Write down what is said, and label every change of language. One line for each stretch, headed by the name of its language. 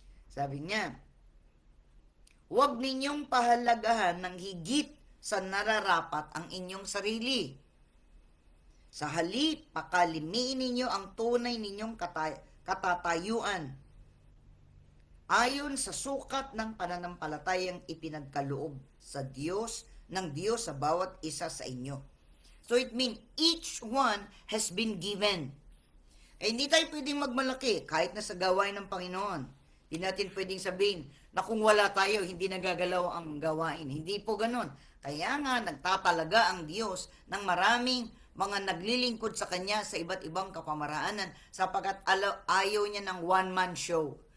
Filipino: Sabi niya, huwag ninyong pahalagahan ng higit sa nararapat ang inyong sarili. Sa halip, pakalimiin ninyo ang tunay ninyong katatayuan. Ayon sa sukat ng pananampalatayang ipinagkaloob ng Diyos sa bawat isa sa inyo.
English: So it means each one has been given.
Filipino: Hindi tayo pwedeng magmalaki kahit na sa gawain ng Panginoon. Hindi natin pwedeng sabihin na kung wala tayo, hindi nagagalaw ang gawain. Hindi po ganun. Kaya nga, nagtatalaga ang Diyos ng maraming mga naglilingkod sa Kanya sa iba't ibang kapamaraanan sapagkat ayaw niya ng one-man show.